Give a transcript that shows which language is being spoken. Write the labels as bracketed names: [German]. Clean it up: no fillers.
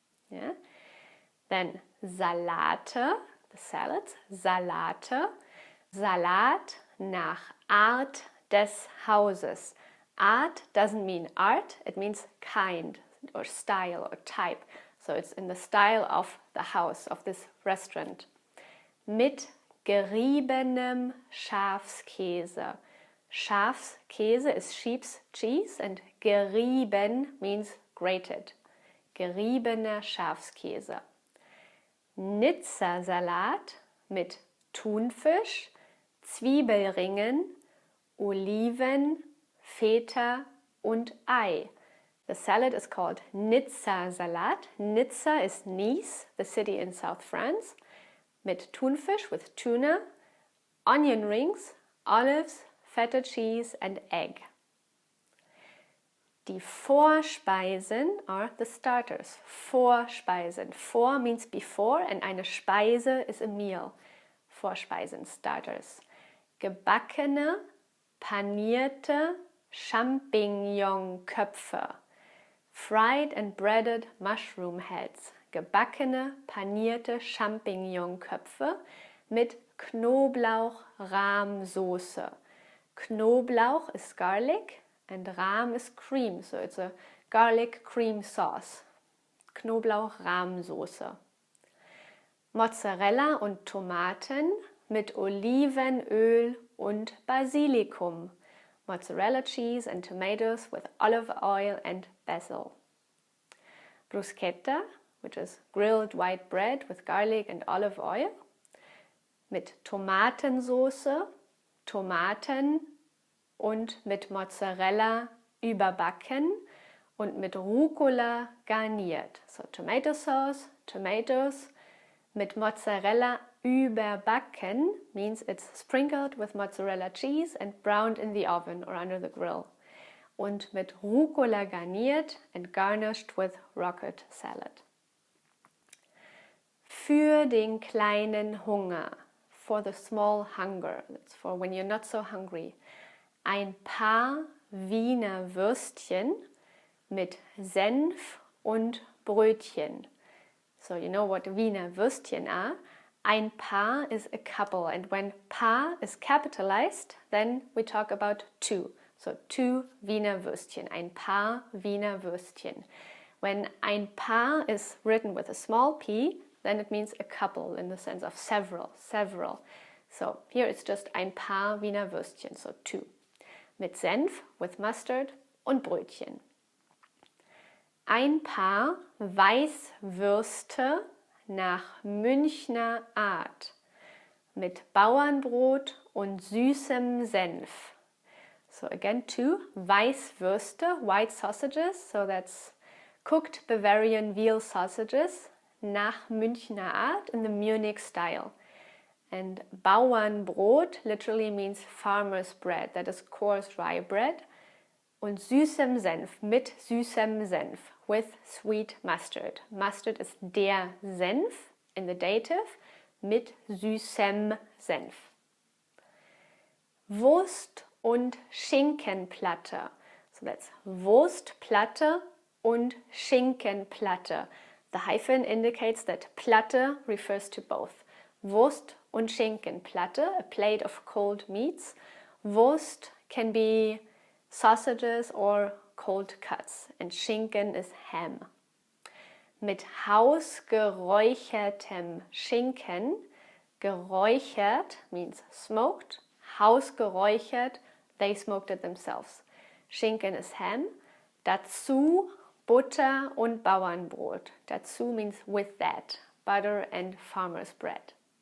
[English] Yeah? Then [German] Salate, [English] the salads, [German] Salate, Salat nach Art des Hauses. [English] Art doesn't mean art, it means kind or style or type. So it's in the style of the house, of this restaurant. [German] Mit geriebenem Schafskäse. [English] Schafskäse is sheep's cheese and gerieben means grated. [German] Geriebener Schafskäse. Nizza-Salat mit Thunfisch, Zwiebelringen, Oliven, Feta und Ei. [English] The salad is called Nizza-Salat. Nizza is Nice, the city in South France. [German] Mit Thunfisch, [English] with tuna, onion rings, olives, feta cheese and egg. Die Vorspeisen are the starters. Vorspeisen. Vor means before and eine Speise is a meal. [German] Vorspeisen, starters. Gebackene, panierte Champignonköpfe. [English] Fried and breaded mushroom heads. [German] Gebackene, panierte Champignonköpfe mit Knoblauchrahmsoße. [English] Knoblauch is garlic and Rahm is cream, so it's a garlic cream sauce. [German] Knoblauchrahmsoße. Mozzarella und Tomaten mit Olivenöl und Basilikum. [English] Mozzarella cheese and tomatoes with olive oil and basil. [German] Bruschetta, [English] which is grilled white bread with garlic and olive oil, [German] mit Tomatensoße, Tomaten und mit Mozzarella überbacken und mit Rucola garniert. [English] So tomato sauce, tomatoes, [German] mit Mozzarella überbacken [English] means it's sprinkled with mozzarella cheese and browned in the oven or under the grill. [German] Und mit Rucola garniert [English] and garnished with rocket salad. [German] Für den kleinen Hunger, [English] for the small hunger, that's for when you're not so hungry. [German] Ein paar Wiener Würstchen mit Senf und Brötchen. [English] So you know what Wiener Würstchen are. Ein paar is a couple, and when paar is capitalized, then we talk about two. So 2 Wiener Würstchen, [German] ein paar Wiener Würstchen. [English] When ein paar is written with a small p, then it means a couple in the sense of several. So here it's just [German] ein paar Wiener Würstchen, [English] so 2. [German] Mit Senf, [English] with mustard, [German] und Brötchen. Ein paar Weißwürste nach Münchner Art. Mit Bauernbrot und süßem Senf. [English] So again 2 Weißwürste, white sausages, so that's cooked Bavarian veal sausages [German] nach Münchner Art [English] in the Munich style. And Bauernbrot literally means farmer's bread, that is coarse rye bread. [German] Und süßem Senf, mit süßem Senf, [English] with sweet mustard. Mustard is der Senf in the dative, [German] mit süßem Senf. Wurst und Schinkenplatte. [English] So that's [German] Wurstplatte und Schinkenplatte. [English] The hyphen indicates that Platte refers to both. [German] Wurst und Schinkenplatte, [English] a plate of cold meats. Wurst can be sausages or cold cuts, and Schinken is ham. [German] Mit hausgeräuchertem Schinken, [English] geräuchert means smoked, hausgeräuchert, they smoked it themselves. [German] Schinken [English] is ham, [German] dazu Butter und Bauernbrot. [English] Dazu means with that, butter and farmer's bread.